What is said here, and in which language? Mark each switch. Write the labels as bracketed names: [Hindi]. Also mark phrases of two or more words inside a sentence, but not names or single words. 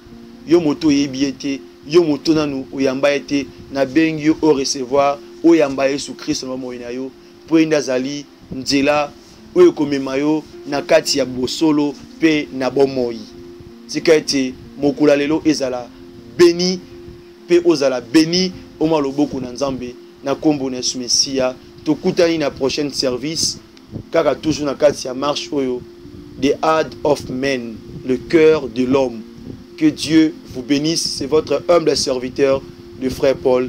[Lingala] Yo moto yebiete, yo moto nanu oyamba ete na bengi yo [French] au recevoir, [Lingala] oyamba Yesu Christ no moina yo, po ndazali nzela oyo komema yo na kati ya bosolo pe na bomoi. tika ete mokula lelo ezala béni pe ozala béni oma loboko na nzambe na kombo na Yesu Mesia. Tokutani na [French] prochaine service [Lingala] kaka toujours na kati ya marche oyo [English] the heart of men, [French] le cœur de l'homme. Que Dieu vous bénisse. C'est votre humble serviteur, le frère Paul.